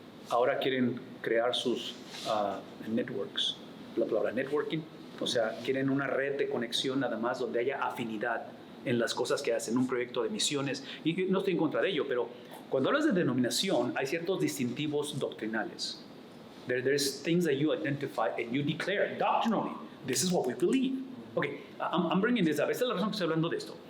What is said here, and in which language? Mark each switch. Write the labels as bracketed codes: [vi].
[es] Ahora quieren crear sus networks, la palabra networking, o sea, quieren una red de conexión nada más donde haya afinidad en las cosas que hacen, un proyecto de misiones, y no estoy en contra de ello, pero cuando hablas de denominación hay ciertos distintivos doctrinales. [en] There's things that you identify and you declare doctrinally, this is what we believe. [es] Okay, I'm bringing this up. Esta es la razón que estoy hablando de esto.